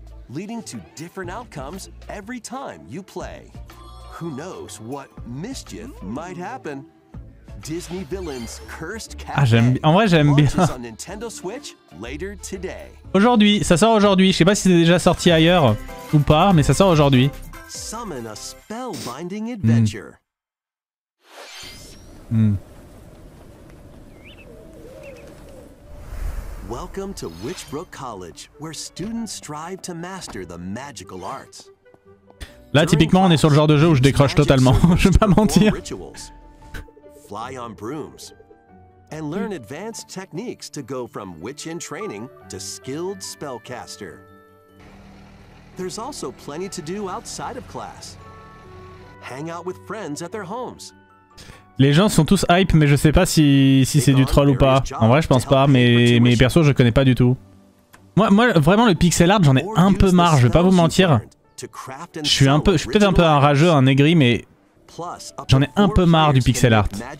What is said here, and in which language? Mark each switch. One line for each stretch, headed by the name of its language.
English: Leading to different outcomes every time you play. Who knows what mischief might happen? Disney villains Cursed Cat.
French: Ah, en vrai, j'aime bien.
English: Launches on Nintendo Switch later today.
French: Aujourd'hui, ça sort aujourd'hui. Je sais pas si c'est déjà sorti ailleurs ou pas, mais ça sort aujourd'hui.
English: Summon a spellbinding adventure. Welcome to Witchbrook College, where students strive to master the magical arts.
French: Là, typiquement, on est sur le genre de jeu où je décroche totalement. Je vais pas mentir.
English: Fly on brooms and learn advanced techniques to go from witch in training to skilled spellcaster. There's also plenty to do outside of class. Hang out with friends at their homes.
French: Les gens sont tous hype, mais je sais pas si c'est du troll ou pas. En vrai, je pense pas, mais perso, je connais pas du tout. Moi, vraiment, le pixel art, j'en ai un peu marre, je vais pas vous mentir. Je suis peut-être un peu un rageux, un aigri, mais j'en ai un peu marre du pixel art.